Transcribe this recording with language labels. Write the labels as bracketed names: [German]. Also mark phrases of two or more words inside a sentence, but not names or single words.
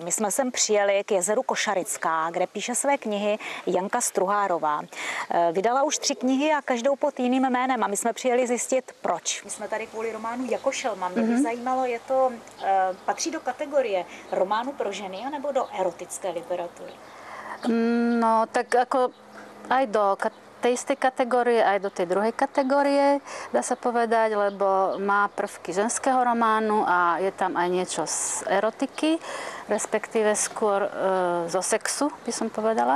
[Czech] My jsme sem přijeli k jezeru Košarická, kde píše své knihy Janka Struhárová. Vydala už 3 knihy a každou pod jiným jménem a my jsme přijeli zjistit, proč. My jsme tady kvůli románu Jako šelma. Mě by zajímalo, patří do kategorie románu pro ženy anebo do erotické literatury? No, [Slovak] tak ako aj do tej istej kategórie, aj do tej druhej kategórie, dá sa povedať, lebo má prvky ženského románu a je tam aj niečo z erotiky, respektíve skôr zo sexu, by som povedala.